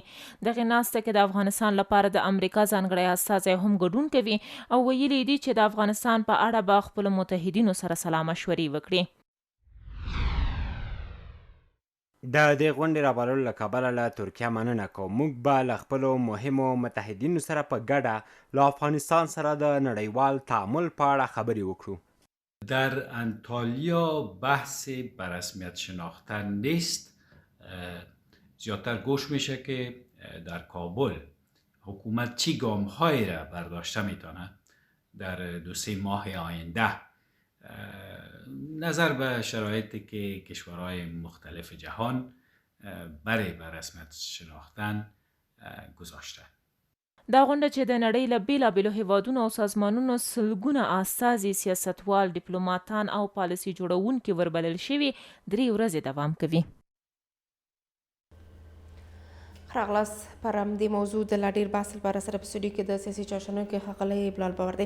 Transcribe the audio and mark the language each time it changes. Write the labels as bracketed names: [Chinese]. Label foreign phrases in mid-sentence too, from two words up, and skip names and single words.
[Pashto] دغه ناسته کې د افغانستان لپاره د امریکا ځانګړی استازی هم ګډون کوي او ویلي دي چې د افغانستان په اړه به خپلو متحدینو سره سلا مشورې وکړي. د دې غونډې رابللو له کبله له ترکیه مننه کوم. موږ به له خپلو مهمو متحدینو سره په ګډه له افغانستان سره د نړیوال تعامل په اړه خبرې وکړو. [Persian] در انطالیا بحث به رسمیت شناختن نیست. زیادتر گوش میشه که در کابل حکومت چی گام‌هایی را برداشته میتونه در 2-3 ماه آینده نظر به شرایطی که کشورهای مختلف جهان برای به رسمیت شناختن گذاشته. [Pashto] دا غونډه چې د نړۍ له بیلابیلو هیوادونو او سازمانونو سلګونه استازي، سیاستوال، ډیپلوماتان او پالیسي جوړونکي وربلل شوي 3 ورځې دوام کوي. خراغلاس پر همدې موضوع د لا ډېر بحث لپاره سره په سټوډیو کې د سیاسي چارشنونکي ښاغلی بلال باور دی.